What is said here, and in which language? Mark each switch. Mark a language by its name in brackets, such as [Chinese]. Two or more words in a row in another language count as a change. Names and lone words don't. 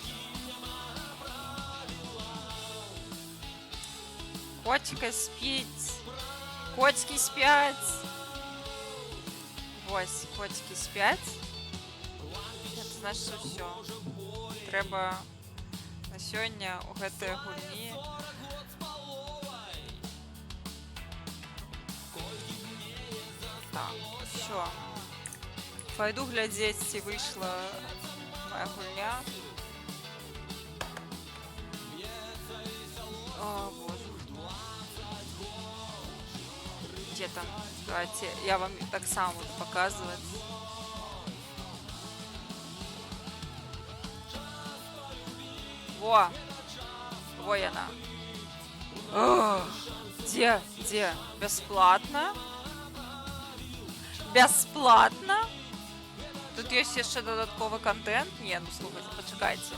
[Ukrainian] Котика спить. [Russian] Котики спят. Ось, котики спят. [Ukrainian] Це значить, що все. Треба на сьогодні [Belarusian] у гэтай гульні [Ukrainian] так, все. [Russian] Пойду глядеть, [Belarusian] ці вийшла моя гульня. [Ukrainian] О, боже. [Russian] Где там? Давайте, я вам [Ukrainian] так само [Russian] буду показывать. Во! Во она. Где? Бесплатно? Бесплатно? [Ukrainian] Тут є ще додатковий контент? Ні, ну слухайте, почекайте.